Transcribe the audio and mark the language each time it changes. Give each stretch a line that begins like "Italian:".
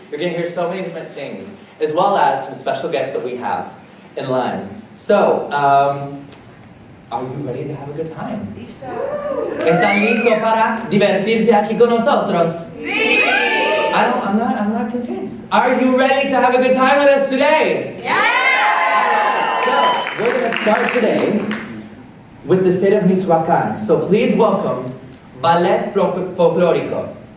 English: You're going to hear so many different things, as well as some special guests that we have in line. So, are you ready to have a good time?
Spanish: ¿Están listos para divertirse aquí con nosotros? Sí!
English: I'm not convinced. Are you ready to have a good time with us today? Yeah! So, we're going to start today with the state of Michoacán. So please welcome Ballet Folclórico.